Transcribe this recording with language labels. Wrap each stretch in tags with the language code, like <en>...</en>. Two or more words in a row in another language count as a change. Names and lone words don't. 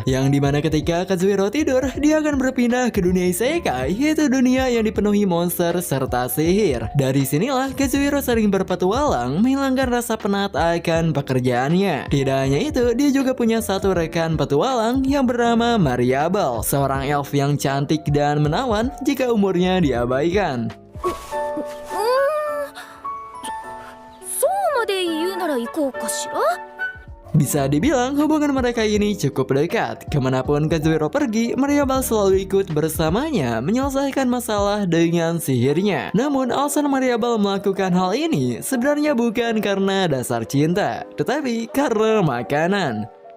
<id>Yang dimana ketika Kazuhiro tidur, dia akan berpindah ke dunia isekai, yaitu dunia yang dipenuhi monster serta sihir. Dari sinilah Kazuhiro sering berpetualang menghilangkan rasa penat akan pekerjaannya. Tidak hanya itu, dia juga punya satu rekan petualang yang bernama Mariable, seorang elf yang cantik dan menawan jika umurnya diabaikan.</id> <ja>そうまで言うなら行こうかしら。</ja> <id>Bisa dibilang hubungan mereka ini cukup dekat. Kemanapun Kazuhiro pergi, Mariable selalu ikut bersamanya menyelesaikan masalah dengan sihirnya. Namun alasan Mariable melakukan hal ini sebenarnya bukan karena dasar cinta, tetapi karena makanan.</id>